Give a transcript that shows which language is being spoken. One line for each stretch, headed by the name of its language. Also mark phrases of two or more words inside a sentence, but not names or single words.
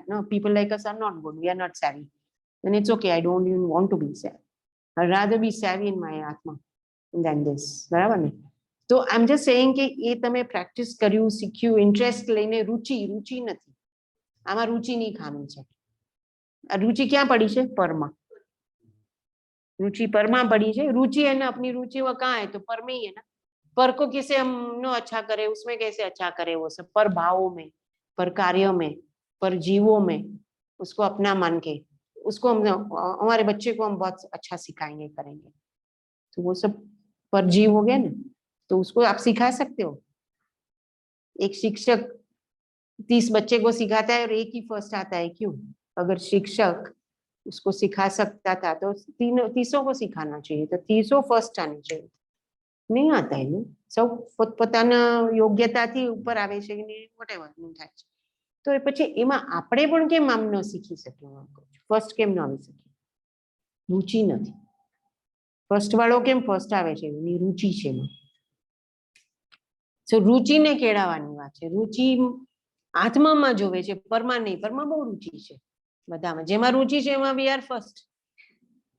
English: No, people like us are not good, we are not savvy, and it's okay, I don't even want to be savvy, I rather be savvy in my આત્મા than this,
Gujarati: બરાબર ને? તો
English: I am just saying
Gujarati: કે એ તમે પ્રેક્ટિસ કર્યું, શીખ્યું, ઇન્ટરેસ્ટ લઈને, રુચિ નથી, આમાં રુચિની ખામી છે. આ રુચि ક્યાં પડી છે?
Hindi: परमा. रुचि परमा पड़ी है, रुचि है ना, अपनी रुचि वो कहाँ है, तो पर में ही है ना। पर को किसे हम नो अच्छा करे, उसमें कैसे अच्छा करे, वो सब पर भावों में, पर कार्यों में, पर जीवों में, उसको अपना मान के, उसको हम, हमारे बच्चे को हम बहुत अच्छा सिखाएंगे, करेंगे, तो वो सब पर जीव हो गया ना, तो उसको आप सिखा सकते हो। एक शिक्षक 30 बच्चे को सिखाता है और एक ही फर्स्ट आता है, क्यों? अगर शिक्षक उसको सिखा सकता था तो 30 को सिखाना चाहिए, तो 30 फर्स्ट आने चाहिए, नहीं आता है ने, सब
Gujarati: પોતપોતાના યોગ્યતાથી ઉપર આવે છે કે વોટેવર નું થાય છે, તો એ પછી એમાં આપણે પણ કેમ આમ ન શીખી શકીએ? ફર્સ્ટ કેમ ન આવી શકીએ? રુચિ નથી, ફર્સ્ટ વાળો કેમ ફર્સ્ટ આવે છે? એની રુચિ છે એમાં. તો રુચિને કેળવવાની વાત છે, રુચિ આત્મામાં જોવે છે, પરમાં નહીં, પરમાં બહુ રુચિ છે બધામાં, જેમાં રુચિ છે એમાં
English: we are first.